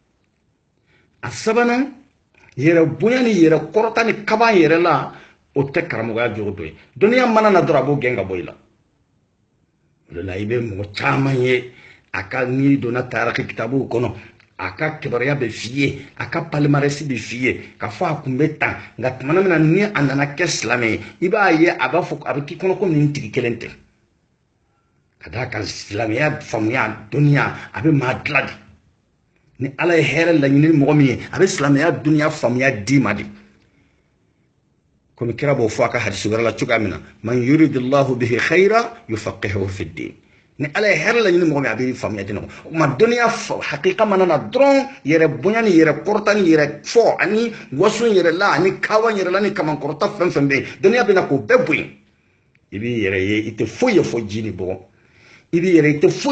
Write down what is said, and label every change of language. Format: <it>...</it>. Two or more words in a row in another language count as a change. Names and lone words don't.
<bm>a sabanan yɛrɛ bonya ni yɛrɛ kɔrɔta ni kaba yɛrɛ la o tɛ karamɔgɔya jogo dɔ ye dɔnniya mana na dɔrɔn a b'o gɛn ka bɔ i la la i bɛ mɔgɔ caman ye a ka n'i donna taaraki kitabuw kɔnɔ a ka kibaruya bɛ f'i ye a ka palimarɛsi bɛ f'i ye ka fɔ a kun bɛ tan nka tuma min na ni a nana kɛ silamɛ ye i b'a ye a b'a fɔ a bɛ k'i kɔnɔ komi nin tigi kelen tɛ ka d'a kan silamɛya faamuya dɔnniya a bɛ maa dilan de ni ala ye hɛrɛ laɲini mɔgɔ min ye a bɛ silamɛya dɔnniya faamuya d'i ma de komi kira b'o fɔ a ka hadisi wɛrɛ la cogoya min na</bm> <ar>من يرد الله به خيرا يفقهه في الدين</ar> <bm>ni ala ye hɛrɛ laɲini mɔgɔ min a bɛ faamuya di ɲɔgɔn o ma dɔnniya hakika mana na dɔrɔn yɛrɛ bonya ni yɛrɛ kɔrɔta ni yɛrɛ fɔ ani waso yɛrɛ la ani kawa yɛrɛ la ni kamankɔrɔta fɛn fɛn bɛ yen dɔnniya bɛ na k'o bɛɛ bonya i b'i yɛrɛ ye i tɛ foyi ye fɔ ji ni bɔgɔ i b'i yɛrɛ i tɛ foyi</bm>